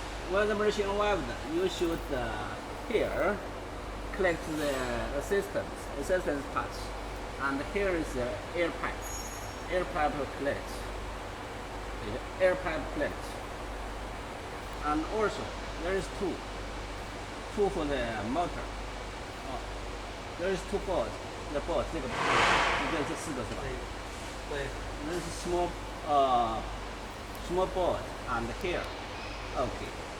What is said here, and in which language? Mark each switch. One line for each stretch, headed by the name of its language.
English: When the machine arrived, you should here collect the assistance parts, and here is the air pipe collect, and also there is two for the motor. There is two boards.
Chinese: The board 这个是4个是吧？对。
English: This is small board, and here. Okay.